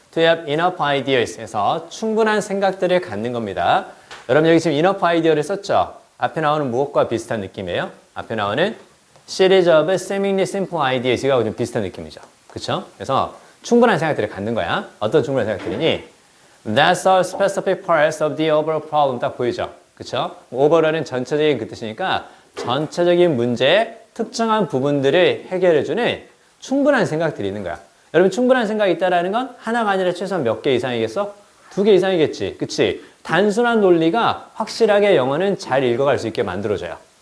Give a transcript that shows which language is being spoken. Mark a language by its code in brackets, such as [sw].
[en] To have enough ideas [ko] 에서 충분한 생각들을 갖는 겁니다. 여러분 여기 지금 [en] enough idea [ko] 를 썼죠? 앞에 나오는 무엇과 비슷한 느낌이에요? 앞에 나오는 [en] series of seemingly simple ideas [ko] 가 좀 비슷한 느낌이죠. 그쵸? 그래서 충분한 생각들을 갖는 거야. 어떤 충분한 생각들이니? [en] That's all specific parts of the overall problem. [ko] 딱 보이죠? 그쵸? overall은 전체적인 그 뜻이니까 전체적인 문제의 특정한 부분들을 해결해주는 충분한 생각들이 있는 거야. 여러분 충분한 생각이 있다는 건 하나가 아니라 최소한 몇 개 이상이겠어? 2개 이상이겠지. 그치? 단순한 논리가 확실하게 영어는 잘 읽어갈 수 있게 만들어줘요.